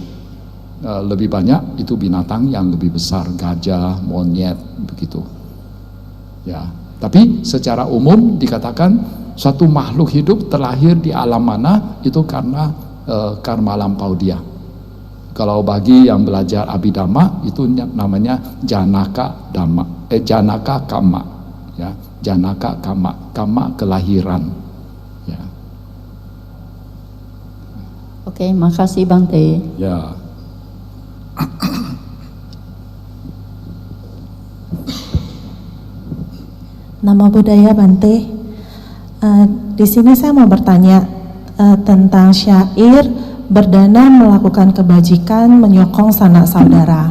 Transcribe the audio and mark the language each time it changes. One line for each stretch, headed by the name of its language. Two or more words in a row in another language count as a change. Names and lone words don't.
Indonesian: Lebih banyak itu binatang yang lebih besar, gajah, monyet begitu. Ya, tapi secara umum dikatakan suatu makhluk hidup terlahir di alam mana itu karena karma lampau dia. Kalau bagi yang belajar Abhidhamma itu namanya
Pali: janaka dhamma, janaka kamma,
Indonesian: ya,
Pali: janaka kamma,
Indonesian: kamma kelahiran, ya. Oke, makasih, Bante. Ya. Nama budaya, Bante. Di sini saya mau bertanya tentang syair berdana melakukan kebajikan menyokong sanak saudara.